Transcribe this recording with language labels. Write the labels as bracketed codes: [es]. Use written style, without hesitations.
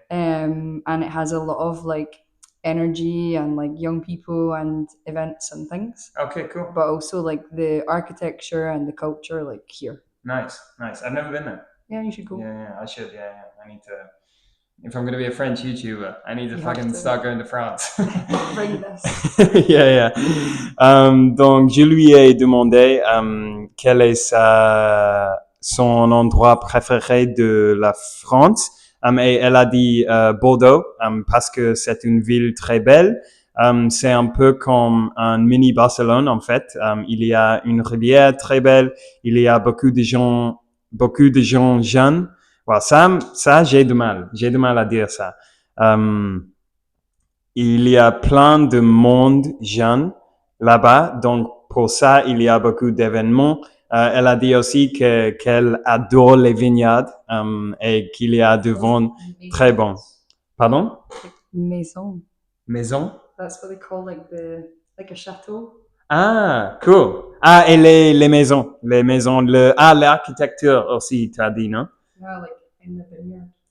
[en] and it has a lot of like energy and like young people and events and things. Okay, cool. But also like the architecture and the culture, like here. Nice, nice. I've never been there. Yeah, you should go. Yeah, I should. Yeah. I need to. If I'm going to be a French YouTuber, I need to You have fucking to. start going to France. Bring this. Yeah. [fr] Donc, je lui ai demandé quel est son endroit préféré de la France. Et elle a dit Bordeaux parce que c'est une ville très belle. C'est un peu comme un mini Barcelone en fait. Il y a une rivière très belle. Il y a beaucoup de gens jeunes. Voilà, ça j'ai du mal à dire ça. Il y a plein de monde jeune là-bas, donc pour ça il y a beaucoup d'événements. Elle a dit aussi qu'elle adore les vignobles et qu'il y a du vin très bon. Pardon? Maison. Maison? [en] That's what they call like a chateau. [fr] Ah, cool. Ah, et les maisons, l'architecture aussi, tu as dit, non? [en] Yeah, like in the vineyard.